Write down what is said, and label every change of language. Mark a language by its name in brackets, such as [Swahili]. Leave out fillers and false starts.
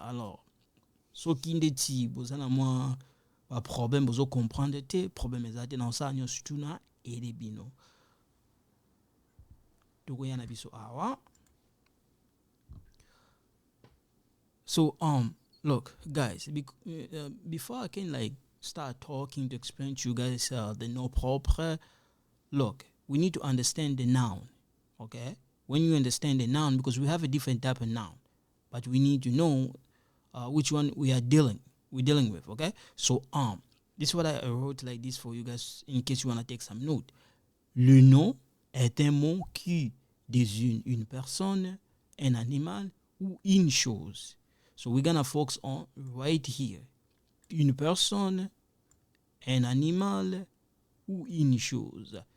[English] Alors, ce qui est vous allez moi problème vous comprendre tes problèmes exactement dans ça nous surtout na elebino donc yana biso awa. So look guys, before I can start talking to explain to you guys the nom propre, look, we need to understand the noun. Okay, when you understand the noun, because we have a different type of noun, but we need to know which one we're dealing with. Okay, so this is what I wrote like this for you guys in case you want to take some note. [French] Le nom est un mot qui désigne une personne, un animal ou une chose. [English] So we're gonna focus on right here. [French] Une personne, un animal ou une chose.